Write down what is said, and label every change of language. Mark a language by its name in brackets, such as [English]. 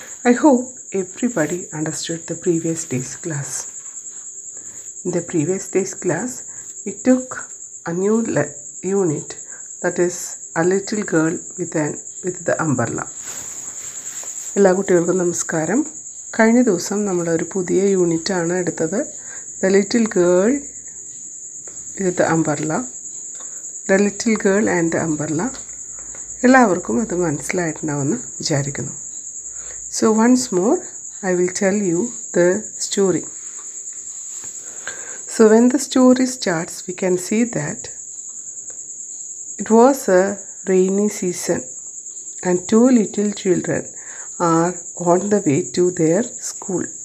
[English] I hope everybody understood the previous day's class. In the previous day's class, we took a new unit, that is a little girl with the umbrella. [Malayalam] എല്ലാ കുട്ടികൾക്കും നമസ്കാരം. കഴിഞ്ഞ ദിവസം നമ്മൾ ഒരു പുതിയ unit ആണ് എടുത്തത്. [English] The little girl with the umbrella. The little girl and the umbrella. [Malayalam] എല്ലാവർക്കും അത് മനസ്സിലായിട്ടുണ്ടാവുമെന്ന് വിചാരിക്കുന്നു. [English] So once more I will tell you the story. So when the story starts, we can see that it was a rainy season and two little children are on the way to their school.